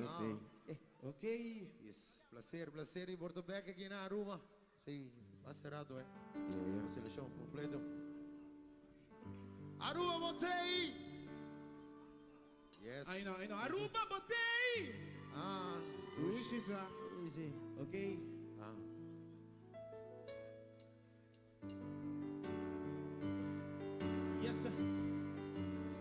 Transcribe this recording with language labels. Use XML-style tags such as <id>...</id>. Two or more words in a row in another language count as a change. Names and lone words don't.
<en>Ok. Yes.</en> <es>Placer. Y Porto back aquí en Aruba. Sí, hace rato,</es> <pt>Seleção completo.</pt> <pap>Aruba, botei!</pap> <en>Yes. I know.</en> <pap>Aruba, botei! Dushi.</pap> <en>Easy. Ok. Yes, sir.</en>